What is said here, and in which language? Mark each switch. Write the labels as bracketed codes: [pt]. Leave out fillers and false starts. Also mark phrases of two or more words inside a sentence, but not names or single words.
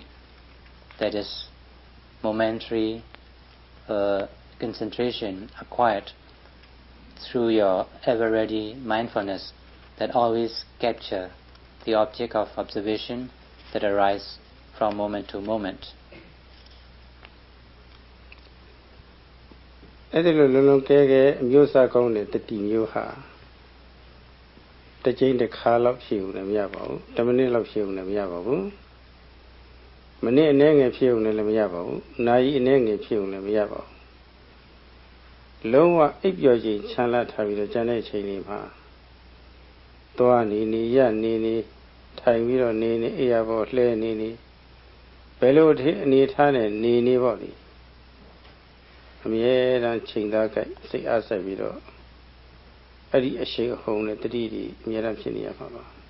[en] That is momentary concentration acquired through your ever-ready mindfulness that always capture the object of observation that arise from moment to moment. [my] အဲ့ဒီလိုလုံးလုံးကဲကဲအမျိုးစားကောင်းတဲ့တတိမျိုးဟာတစ်ချိန်တစ်ခါလောက်ဖြစ်ဦးလည်းမရပါဘူး10မိနစ်လောက်ဖြစ်ဦး လည်းမရပါဘူးမိနစ်အနည်းငယ်ဖြစ်ဦးလည်းမရပါဘူးနာရီအနည်းငယ်ဖြစ်ဦးလည်းမရပါဘူးလုံးဝအိပ်ပျော်ခြင်းချမ်းသာထားပြီးတော့ကျန်တဲ့ချိန်လေးမှာသွားနေနေရနေနေထိုင်ပြီးတော့နေနေအေးရပေါ်လှဲနေနေဘယ်လိုအနေထားနဲ့နေနေပေါ့လေအမြဲတမ်းချိန်သားကြိုက်စိတ်အားဆက်ပြီးတော့အဲ့ဒီအရှိန်အဟုန်နဲ့တတိတိအမြဲတမ်းဖြစ်နေရမှာပါ